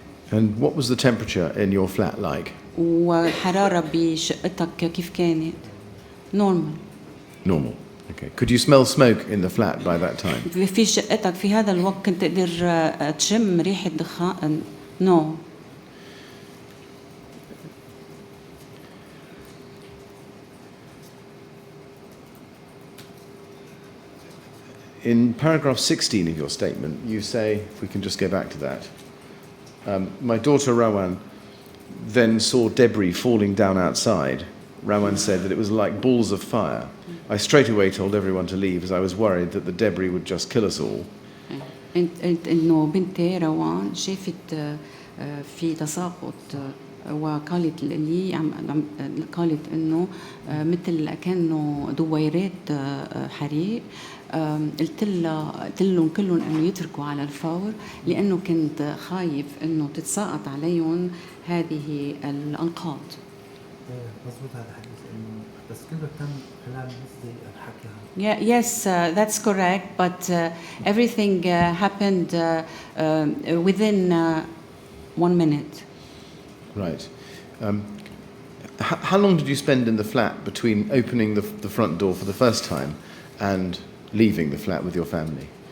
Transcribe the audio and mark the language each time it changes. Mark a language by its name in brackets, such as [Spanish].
[English] And what was the temperature in your flat like? [Arabic] والحرارة بشقتك كيف كانت؟ [English] Normal. Normal. Okay. Could you smell smoke in the flat by that time? [Arabic] في شقتك في هذا الوقت كنت تقدر تشم ريحة دخان؟ [English] No. In paragraph 16 of your statement, you say, if we can just go back to that, my daughter Rawan then saw debris falling down outside. Rawan said that it was like balls of fire. I straight away told everyone to leave as I was worried that the debris would just kill us all. [Arabic] إنه بنتي روان شافت في تساقط وقالت لي قالت إنه مثل كأنه دويرات حريق. قلت لهم كلهم إنه يتركوا على الفور لأنه كنت خايف إنه تتساقط عليهم هذه الأنقاض. مظبوط هذا حديث إنه بس كله تم خلال نص الحكي. [English] Yeah, yes, that's correct, but everything happened within 1 minute. Right. How long did you spend in the flat between opening the front door for the first time and leaving the flat with your family?